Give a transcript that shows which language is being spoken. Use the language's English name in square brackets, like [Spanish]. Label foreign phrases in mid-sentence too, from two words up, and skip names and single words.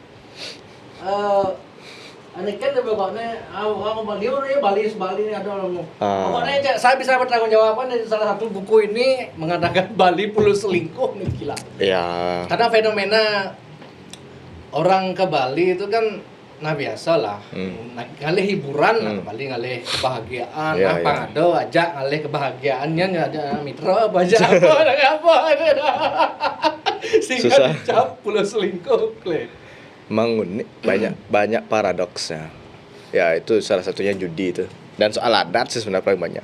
[Indonesian] Ini kan pokoknya orang Bali ini Bali ini ada orang. Pokoknya Ah. saya bisa bertanggung jawaban dari salah satu buku ini mengatakan Bali pulau selingkuh nih gila. Ya. Karena fenomena orang ke Bali itu kan nah biasa lah. Ngalih hiburan lah ke Bali, ngalih kebahagiaan. Ya, Apa ya. ada aja ngalih kebahagiaannya nggak ada mitra apa aja apa. Sehingga Susah. dicap pulau selingkuh. Emang unik, banyak paradoksnya. Ya itu salah satunya judi itu. Dan soal adat sih sebenarnya paling banyak.